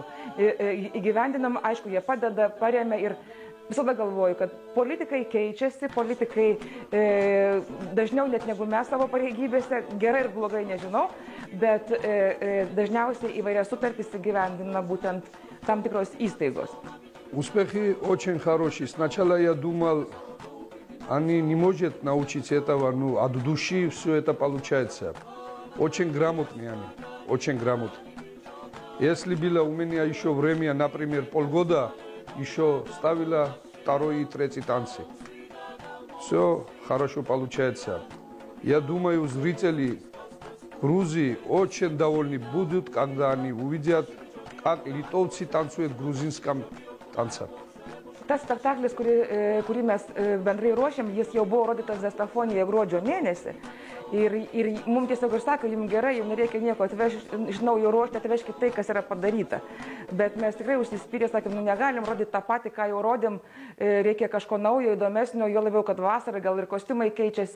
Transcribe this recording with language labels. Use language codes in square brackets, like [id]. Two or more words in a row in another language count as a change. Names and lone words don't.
[lt] Įgyvendinam, aišku, jie padeda, paremia ir visada galvoju, kad politikai keičiasi, politikai dažniau net negu mes savo pareigybėse, gerai ir blogai nežinau, bet dažniausiai įvairias sutartys įgyvendina būtent там tikros įstaigos. [ru] Успехи очень хорошие. Сначала я думал, они не могут научиться этого, но от души все это получается. Очень грамотные они, очень грамотные. Если было у меня еще время, например, полгода, еще ставила второй и третий танцы. Все хорошо получается. Я думаю, зрители Грузии очень довольны будут, когда они увидят, как литовцы танцуют в грузинском танце. [lt] Tas spektaklis, kurį mes bendrai ruošiam, jis jau buvo rodytas Zastafonijoje gruodžio mėnesį. Ir mums tiesiog ir sako, jums gerai, jums nereikia nieko atvežti, iš naujo ruošti, atvežkite tai, kas yra padaryta. Bet mes tikrai užsispyrė, sakėm, negalim rodyti tą patį, ką jau rodėm, reikia kažko naujo, įdomesnio, jo labiau, kad vasarą gal ir kostiumai keičiasi.